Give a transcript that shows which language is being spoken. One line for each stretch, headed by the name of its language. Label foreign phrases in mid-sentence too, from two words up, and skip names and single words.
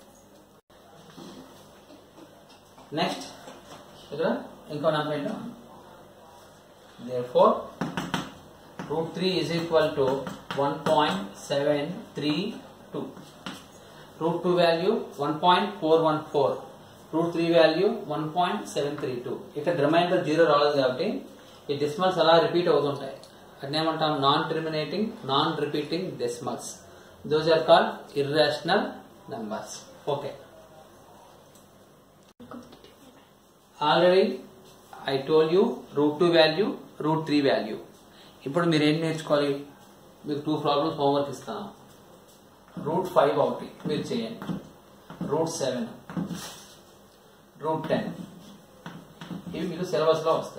Telugu: నెక్స్ట్ ఇక్కడ ఇంకో నెంబర్ ఏంటో
English: Therefore, root 3 is equal to 1.732. Root 2 value 1.414. Root 3 value 1.732.
Telugu: ఇక్కడ రిమైండర్ 0 రాలేదు కాబట్టి ఈ డెసిమల్స్ అలా రిపీట్ అవుతుంటాయి. అట్నే ఏమంటాం,
English: non terminating non repeating decimals. those are called irrational numbers. okay, already I told you root 2 value, root 3 value.
Telugu: ఇప్పుడు మీరు ఏం నేర్చుకోవాలి, మీకు 2
English: problems homework
Telugu: ఇస్తాను. రూట్ 5 ఒకటి మీరు చేయండి, రూట్ 7, రూట్ 10 ఇవి మీకు సిలబస్ లో వస్తాయి.